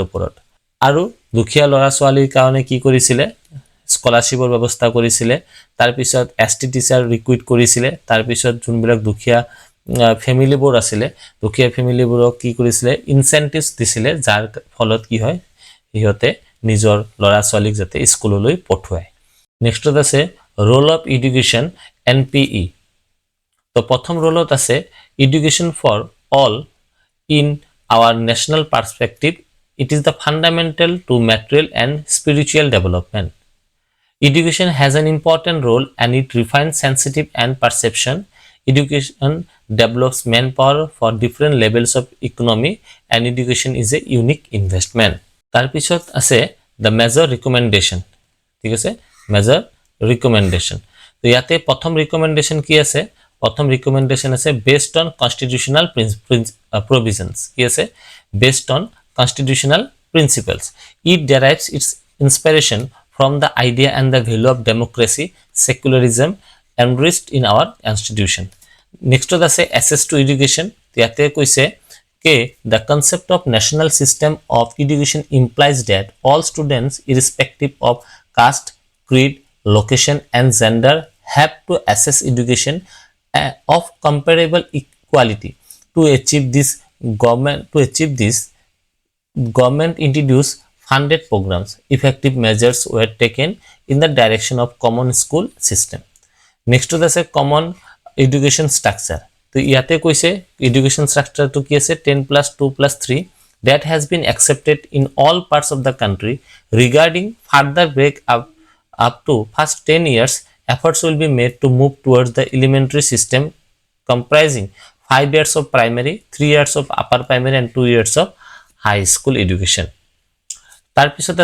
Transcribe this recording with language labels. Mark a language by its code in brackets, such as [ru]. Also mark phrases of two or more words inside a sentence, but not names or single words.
[as] ওপৰত আৰু দুখীয়া ল'ৰা ছোৱালীৰ কাৰণে কি কৰিছিল স্কলাৰশিপৰ ব্যৱস্থা কৰিছিল তাৰ পিছত [en] ST teacher recruit [as] কৰিছিল তাৰ পিছত যোনবিলাক দুখীয়া ফ্যামিলি বোৰ আছিল দুখীয়া ফ্যামিলি বোৰক কি কৰিছিল ইনসেন্টিভস দিছিল যাৰ ফলত কি হয় ইহতে নিজৰ লৰা ছোৱালীক যাতে স্কুললৈ পঠুৱায় নেক্সটত আছে [en] role of education NPE [as] তো প্ৰথম ৰোলত আছে [en] education for all in our national perspective it is the fundamental to material and spiritual development education has an important role and it refines sensitive and perception education develops manpower for different levels of economy and education is a unique investment [as] তাৰ পিছত আছে [en] the major recommendation [as] ঠিক আছে [en] major recommendation to [as] যাতে প্ৰথম [en] recommendation [as] কি আছে প্ৰথম [en] recommendation ase based on constitutional provisions [as] কি আছে [en] based on constitutional principles it derives its inspiration from the idea and the value of democracy secularism enriched in our institution next to the say access to education [as] যাতে কৈছে কে [en] the concept of national system of education implies that all students irrespective of caste creed location and gender have to access education of comparable equality to achieve this government introduced funded programs effective measures were taken in the direction of common school system next to the say common education structure [as] তো যাতে কৈছে [en] education structure [as] তো কি আছে [en] 10+2+3 that has been accepted in all parts of the country regarding further break up to first 10 years efforts will be made to move towards the elementary system comprising 5 years of primary 3 years of upper primary and 2 years of high school education [as] তাৰ পিছত